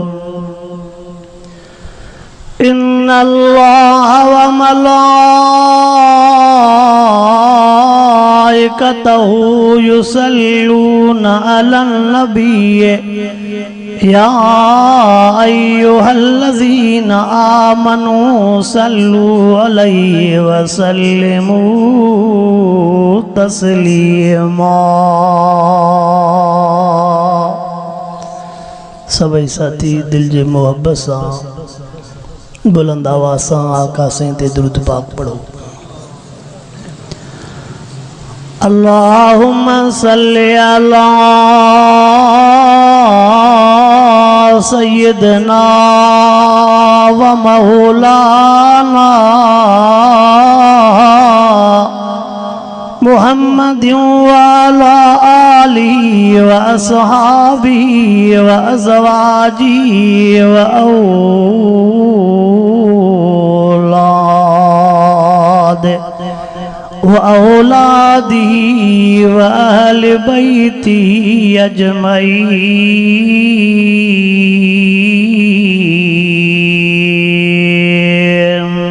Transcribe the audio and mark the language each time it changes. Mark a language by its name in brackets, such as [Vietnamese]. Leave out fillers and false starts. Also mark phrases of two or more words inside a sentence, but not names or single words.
[Arabic] إن الله وملائكته يصلون على النبي يا أيها الذين آمنوا صلوا عليه وسلموا تسليما. [Sindhi] सभई साथी दिल जे मोहब्बत सां बुलंद आवाज़ सां आका साईं ते दुरूद पाक पढ़ो। [Arabic] اللهم صل على سيدنا ومولانا محمد وعلى آله وأصحابه وأزواجه وأولاده وأهل بيته أجمعين.